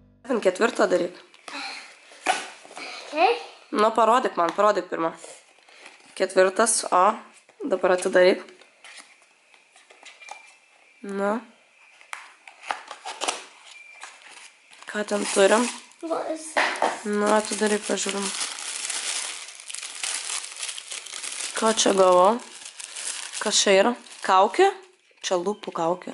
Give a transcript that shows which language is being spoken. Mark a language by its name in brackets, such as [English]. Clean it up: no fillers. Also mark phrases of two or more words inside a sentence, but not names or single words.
[Lithuanian] Ant ketvirto daryk. Okay. Nu, parodyk man, parodyk pirmą. Ketvirtas, o, dabar atidaryk. Nu. Ką ten turim? [English] What is this? [Lithuanian] Nu, atidaryk, pažiūrim. Ką čia gavau? Kas čia yra? Kaukė? Čia lūpų kaukė.